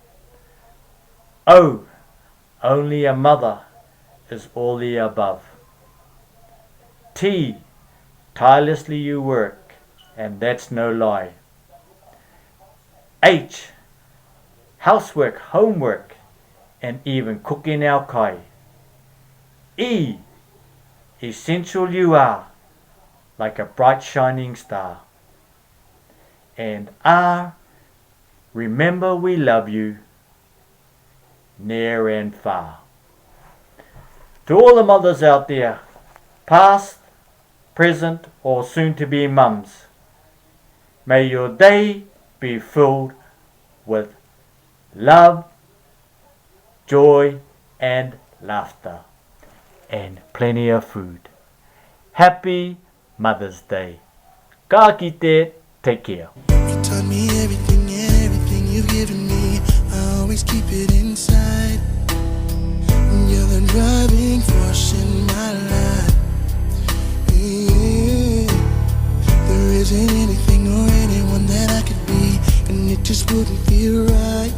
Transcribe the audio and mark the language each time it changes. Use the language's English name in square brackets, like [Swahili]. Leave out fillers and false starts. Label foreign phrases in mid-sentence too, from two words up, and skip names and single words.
[English] O, only a mother is all the above. T, tirelessly you work, and that's no lie. H, housework, homework, and even cooking our kai. E, essential you are, like a bright shining star. And R, remember we love you, near and far. To all the mothers out there, past, present, or soon to be mums, may your day be filled with love, joy, and laughter, and plenty of food. Happy Mother's Day. [Māori] Ka kite, [English] take care. You taught me everything you've given me. I always keep it inside. You're the driving force in my life. Yeah. There isn't anything or anyone that I could be, and it just wouldn't feel right.